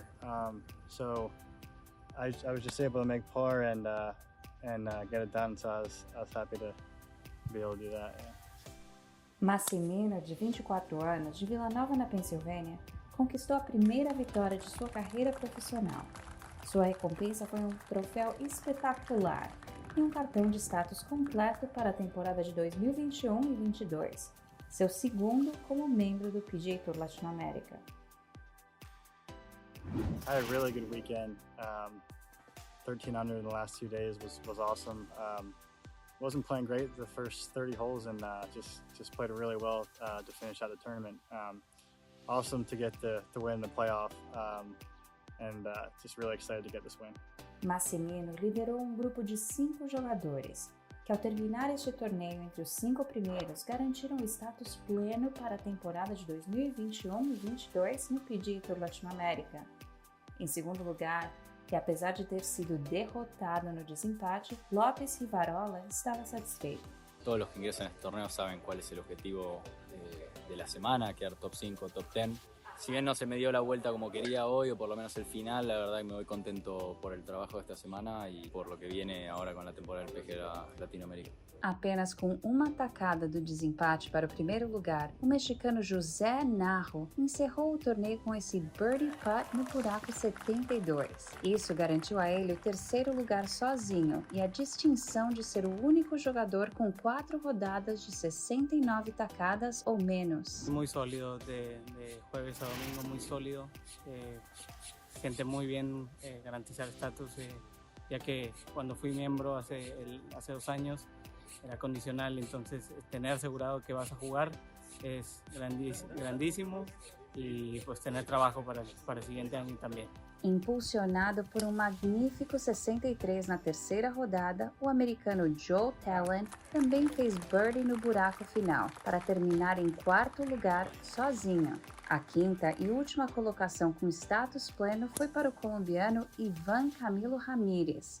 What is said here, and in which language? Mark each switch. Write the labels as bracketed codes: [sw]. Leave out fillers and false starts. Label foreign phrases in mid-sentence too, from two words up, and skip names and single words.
[en] So I was just able to make par and get it done. So I was happy to be able to do that. Yeah. [pt] Massimino, de 24 anos, de Vila Nova, na Pensilvânia, conquistou a primeira vitória de sua carreira profissional. Sua recompensa foi um troféu espetacular e um cartão de status completo para a temporada de 2021 e 2022, seu segundo como membro do PGA Tour Latinoamérica. [en] I had a really good weekend. 13 under in the last 2 days was awesome. Wasn't playing great the first 30 holes and just played really well to finish out the tournament. Awesome to get to win the playoff and just really excited to get this win. [pt] Massimino liderou um grupo de 5 jogadores, que ao terminar este torneio entre os 5 primeiros garantiram o status pleno para a temporada de 2021 e 2022 no PGA Tour Latinoamérica. Em segundo lugar, e apesar de ter sido derrotado no desempate, López Rivarola estava satisfeito. [es] Todos los que ingresan a este torneo saben cuál es el objetivo de la semana, quedar top 5, top 10. Si bien no se me dio la vuelta como quería hoy, o por lo menos el final, la verdad que me voy contento por el trabajo de esta semana y por lo que viene ahora con la temporada del PGA Latinoamérica. [pt] Apenas com uma tacada do desempate para o primeiro lugar, o mexicano José Narro encerrou o torneio com esse birdie putt no buraco 72. Isso garantiu a ele o terceiro lugar sozinho e a distinção de ser o único jogador com 4 rodadas de 69 tacadas ou menos. [es] Muy sólido de jueves a domingo, muy sólido. Siente muy bien garantizar estatus, ya que cuando fui miembro hace 2 años era condicional, entonces tener asegurado que vas a jugar es grandísimo y pues tener trabajo para el siguiente año también. [pt] Impulsionado por um magnífico 63 na terceira rodada, o americano Joe Talon também fez birdie no buraco final, para terminar em 4º lugar sozinho. A quinta e última colocação com status pleno foi para o colombiano Ivan Camilo Ramírez.